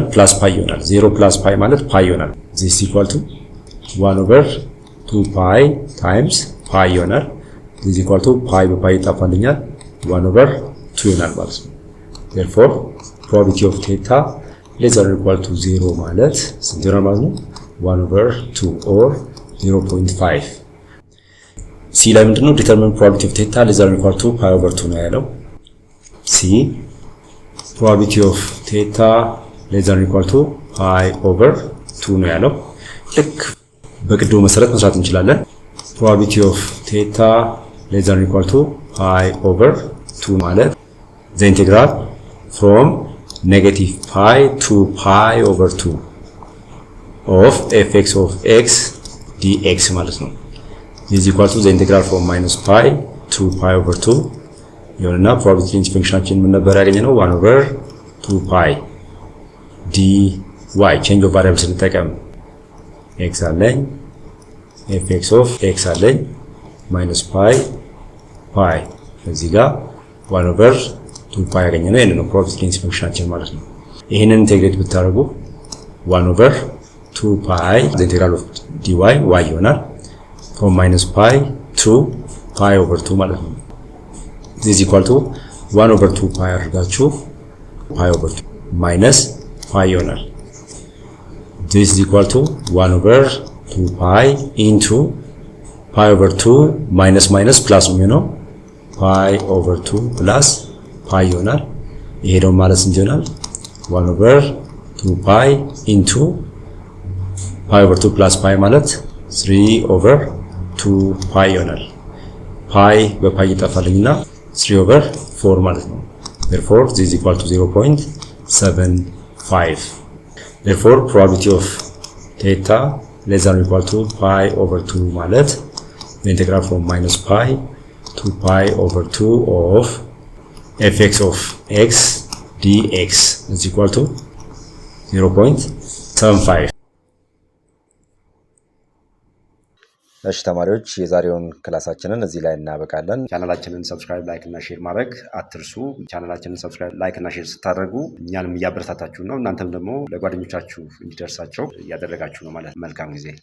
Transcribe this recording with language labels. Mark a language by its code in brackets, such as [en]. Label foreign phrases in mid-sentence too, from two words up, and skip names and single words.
[en] plus pi ይሆናል። 0 plus pi [am] ማለት ፓይ ይሆናል። [en] this is equal to 1/2 pi times ፓይ ይሆናል። this is equal to [am] ፓይ በፓይ ይጣፋልኛል 1/2 ይሆናል ማለት ነው። [en] therefore probability of theta less than or equal to 0 [am] ማለት ስንት ይሆናል ማለት ነው? 1/2 or 0.5 C ላይ ምንድነው? [en] determine probability of theta less than or equal to pi over 2 [am] ነው ያለው። [en] C probability of theta less than or equal to pi over 2 [am] ነው ያለው። ልክ በቅድሙ መሰረት መስራት እንችላለን። [en] probability of theta less than or equal to pi over 2 ማለት the integral from negative pi to pi over 2 of fx of x dx ማለት ነው። this is equal to the integral from minus pi to pi over 2 ይሆንና probability density functionችን [am] ምን ነበር ያገኘነው? [en] 1/2 pi dy change of variables እንጠቀም x አለኝ fx of x አለኝ minus pi [am] እዚህ ጋር [en] 1/2 pi [am] ያገኘነው ይሄን ነው [en] probability density functionችን [am] ማለት ነው። ይሄንን ኢንቴግሬት ብታደርጉ [en] 1/2 pi the integral of dy y ይሆናል from minus pi to pi over 2 ማለት ነው። this is equal to 1/2 pi አድርጋችሁ pi over 2 minus pi ይሆናል። this is equal to 1/2 pi into pi over 2 minus minus plus ነው pi over 2 plus pi [am] ይሆናል። ይሄ ደግሞ ማለት እንጂ ይሆናል [en] 1/2 pi into pi over 2 plus pi ማለት 3/2 pi ይሆናል። pi [am] በፓይ ይጠፋልኝና 3/4 ማለት ነው። [en] therefore this is equal to 0.75 therefore probability of theta less than or equal to pi over 2 ማለት the integral from minus pi to pi over 2 of fx of x dx is equal to 0.75 [am] እሺ ተማሪዎች የዛሬውን ክላሳችንን እዚህ ላይ እናበቃለን። ቻናላችንን [en] subscribe, like [am] እና ሼር ማድረግ አትርሱ። ቻናላችንን [en] subscribe, like [am] እና ሼር ስታደርጉ እኛንም እያበረታታችሁ ነው፣ እናንተም ደግሞ ለጓደኞቻችሁ እንዲደርሳቸው እያደረጋችሁ ነው ማለት። መልካም ጊዜ